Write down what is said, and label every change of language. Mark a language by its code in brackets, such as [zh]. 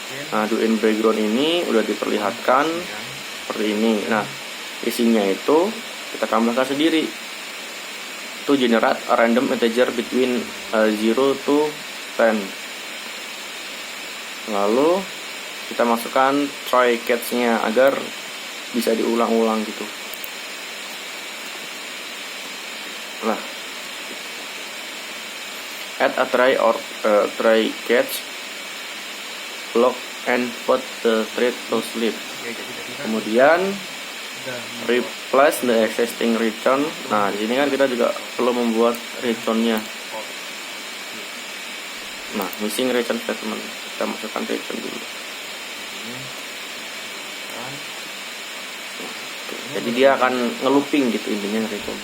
[id] Nah, do in background ini udah diperlihatkan seperti ini. Nah, isinya itu kita tambahkan sendiri. [en] To generate a random integer between 0 to 10. [id] Lalu kita masukkan try catch-nya agar bisa diulang-ulang gitu. [en] Nah, add a try or try catch block and put the thread to sleep. Kemudian replace the existing return. [id] Nah, di sini kan kita juga perlu membuat return-nya. Nah, [en] missing return statement. [id] Kita masukkan return dulu. ini kan Jadi dia akan ngelooping gitu intinya dari itu.